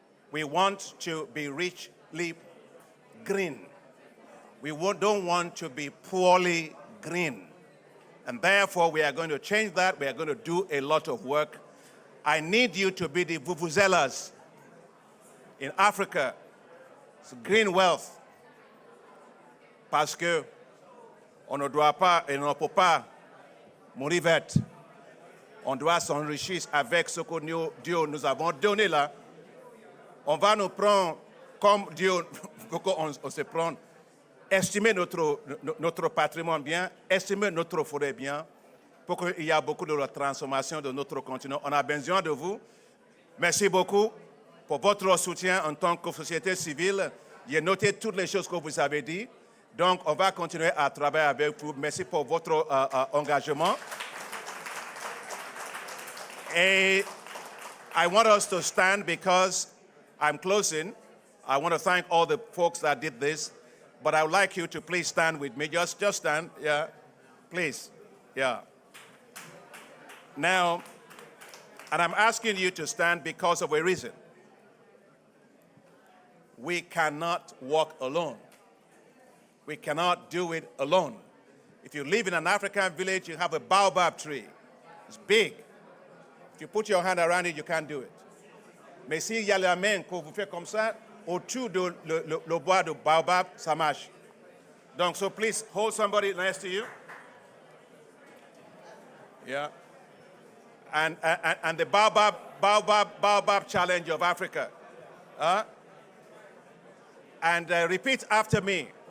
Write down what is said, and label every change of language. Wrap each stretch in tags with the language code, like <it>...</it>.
<en>We want to be richly green. We don't want to be poorly green. And therefore, we are going to change that. We are going to do a lot of work. I need you to be the vuvuzelas in Africa. It's green wealth.</en> <fr>Parce que on ne doit pas et on ne peut pas mourir vite. On doit s'enrichir avec ce que Dieu nous avons donné là. On va nous prendre comme Dieu, on se prend, estimer notre patrimoine bien, estimer notre forêt bien, pour qu'il y ait beaucoup de transformation de notre continent. On a besoin de vous. Merci beaucoup pour votre soutien en tant que société civile. J'ai noté toutes les choses que vous avez dit. Donc, on va continuer à travailler avec vous. Merci pour votre engagement.</fr> <en>And I want us to stand because I'm closing. I want to thank all the folks that did this, but I would like you to please stand with me. Just stand, yeah, please, yeah. Now, and I'm asking you to stand because of a reason. We cannot walk alone. We cannot do it alone. If you live in an African village, you have a baobab tree. It's big. If you put your hand around it, you can't do it.</en> <fr>Mais s'il y a la main que vous faites comme ça, autour de le bois de baobab, ça marche. Donc,</fr> <en>so please hold somebody next to you. Yeah. And the baobab challenge of Africa. And repeat after me.</en>